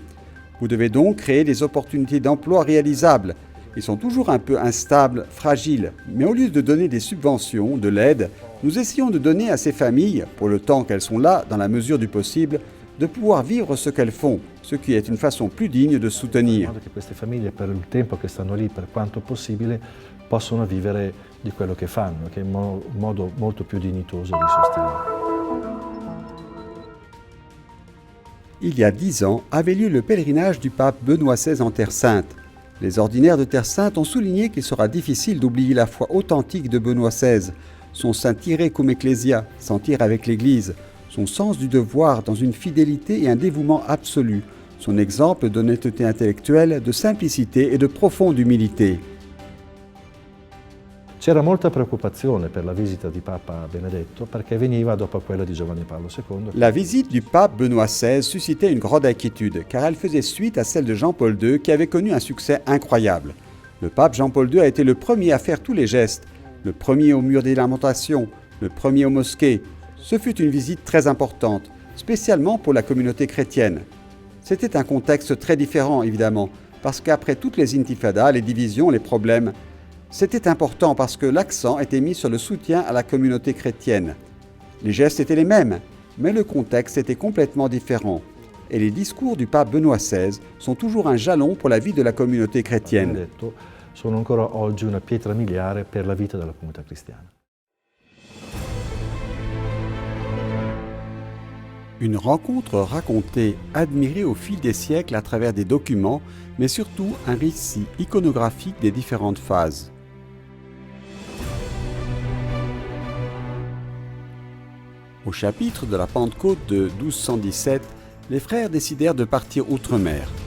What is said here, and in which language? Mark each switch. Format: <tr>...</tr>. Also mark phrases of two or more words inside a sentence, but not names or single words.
<fr>Vous devez donc créer des opportunités d'emploi réalisables. Ils sont toujours un peu instables, fragiles, mais au lieu de donner des subventions, de l'aide, nous essayons de donner à ces familles, pour le temps qu'elles sont là, dans la mesure du possible, de pouvoir vivre ce qu'elles font, ce qui est une façon plus digne de soutenir.</fr> <it>In modo che queste famiglie, per il tempo che stanno lì, per quanto possibile, possono vivere di quello che fanno, che è un modo molto più dignitoso di sostenere.</it> <fr>Il y a 10 ans avait lieu le pèlerinage du pape Benoît XVI en Terre Sainte. Les ordinaires de Terre Sainte ont souligné qu'il sera difficile d'oublier la foi authentique de Benoît XVI, son</fr> <la>sentire cum ecclesia,</la> <fr>sentir avec l'Église, son sens du devoir dans une fidélité et un dévouement absolu, son exemple d'honnêteté intellectuelle, de simplicité et de profonde humilité.</fr> <it>C'era molta preoccupazione per la visita di Papa Benedetto perché veniva dopo quella di Giovanni Paolo II.</it> <fr>La visite du pape Benoît XVI suscitait une grande inquiétude, car elle faisait suite à celle de Jean-Paul II qui avait connu un succès incroyable. Le pape Jean-Paul II a été le premier à faire tous les gestes, le premier au mur des lamentations, le premier aux mosquées. Ce fut une visite très importante, spécialement pour la communauté chrétienne. C'était un contexte très différent, évidemment, parce qu'après toutes les intifadas, les divisions, les problèmes, c'était important parce que l'accent était mis sur le soutien à la communauté chrétienne. Les gestes étaient les mêmes, mais le contexte était complètement différent. Et les discours du pape Benoît XVI sont toujours un jalon pour la vie de la communauté chrétienne.</fr> <it>Benedetto sono ancora oggi una pietra miliare per la vita della comunità cristiana.</it> <fr>Une rencontre racontée, admirée au fil des siècles à travers des documents, mais surtout un récit iconographique des différentes phases. Au chapitre de la Pentecôte de 1217, les frères décidèrent de partir outre-mer.</fr>